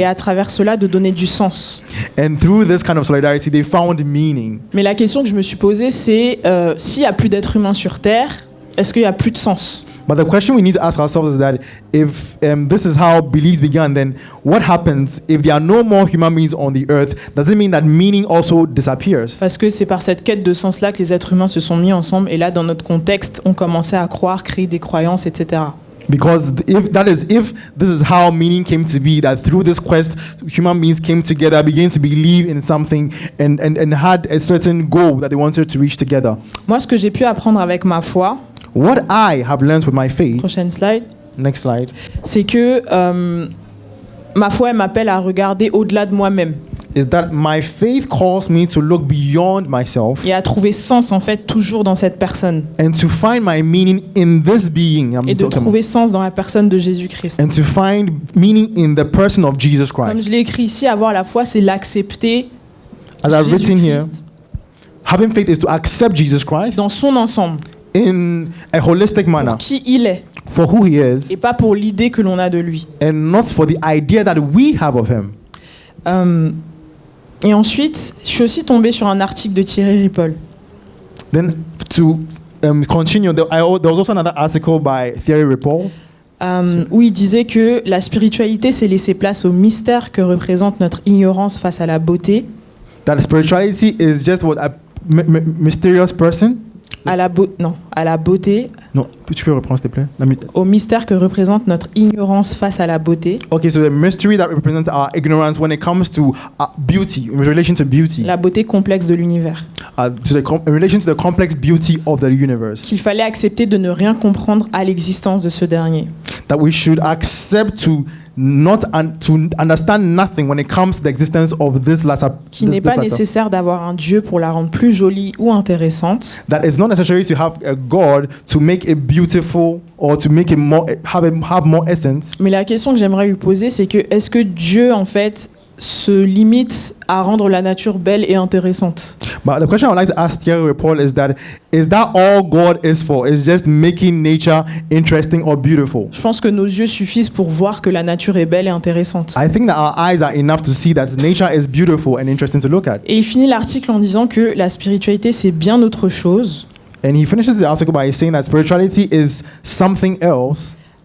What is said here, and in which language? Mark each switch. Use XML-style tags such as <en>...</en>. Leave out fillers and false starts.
<fr>Et à travers cela, de donner du sens.</fr> <en>And through this kind of solidarity, they found meaning.</en> <fr>Mais la question que je me suis posée, c'est s'il n'y a plus d'êtres humains sur Terre, est-ce qu'il n'y a plus de sens?</fr> <en>But the question we need to ask ourselves is that if this is how beliefs began, then what happens if there are no more human beings on the earth? Does it mean that meaning also disappears?</en> <fr>Parce que c'est par cette quête de sens-là que les êtres humains se sont mis ensemble. Et là, dans notre contexte, on commençait à croire, créer des croyances, etc.</fr> <en>Because if this is how meaning came to be, that through this quest, human beings came together, began to believe in something, and had a certain goal that they wanted to reach together.</en> <fr>Moi, ce que j'ai pu apprendre avec ma foi,</fr> <en>What I have learned with my faith,</en> <fr>prochaine slide,</fr> <en>next slide,</en> <fr>c'est que ma foi, elle m'appelle à regarder au-delà de moi-même</fr> <en>is that my faith calls me to look beyond myself</en> <fr>et à trouver sens en fait toujours dans cette personne</fr> <en>and to find my meaning in this being I'm</en> <fr>et de</fr> <en>talking</en> <fr>trouver sens dans la personne de Jésus-Christ.</fr> <en>about. And to find meaning in the person of Jesus</en> <fr>Comme</fr> <en>Christ.</en> <fr>je l'ai écrit ici, avoir la foi, c'est l'accepter</fr> <en>As I've written here,</en> <fr>Jésus-Christ</fr> <en>having faith is to accept Jesus Christ</en> <fr>dans son ensemble,</fr> <en>in a holistic manner</en> <fr>pour qui il est</fr> <en>for who he is</en> <fr>et pas pour l'idée que l'on a de lui.</fr> <en>and not for the idea that we have of him.</en> <fr>Et ensuite, je suis aussi tombée sur un article de Thierry Ripoll.</fr> <en>Then to continue, there was also another article by Thierry Ripoll</en> <fr>Où il disait que la spiritualité, c'est laisser place au mystère que représente notre ignorance face à la beauté,</fr> <en>that spirituality is just what a mysterious person.</en> <fr>à la beauté, Non, tu peux reprendre s'il te plaît. au mystère que représente notre ignorance face à la beauté,</fr> <en>Okay, so the mystery that represents our ignorance when it comes to beauty, in relation to beauty,</en> <fr>la beauté complexe de l'univers.</fr> <en>in relation to the complex beauty of the universe,</en> <fr>Qu'il fallait accepter de ne rien comprendre à l'existence de ce dernier.</fr> <en>that we should accept to understand nothing when it comes to the existence of this latter.</en> <fr>Qu'il n'est pas nécessaire d'avoir un Dieu pour la rendre plus jolie ou intéressante,</fr> <en>That it's not necessary to have a God to make it beautiful or to make it more have more essence.</en> <fr>mais la question que j'aimerais lui poser, c'est que est-ce que Dieu, en fait, se limite à rendre la nature belle et intéressante?</fr> <en>But the question I would like to ask Thierry Ripoll is that all God is for? Is just making nature interesting or beautiful?</en> <fr>Je pense que nos yeux suffisent pour voir que la nature est belle et intéressante.</fr> <en>I think that our eyes are enough to see that nature is beautiful and interesting to look at.</en> <fr>Et il finit l'article en disant que la spiritualité, c'est bien autre chose.</fr> <en>And he finishes the article by saying that spirituality is something else.</en>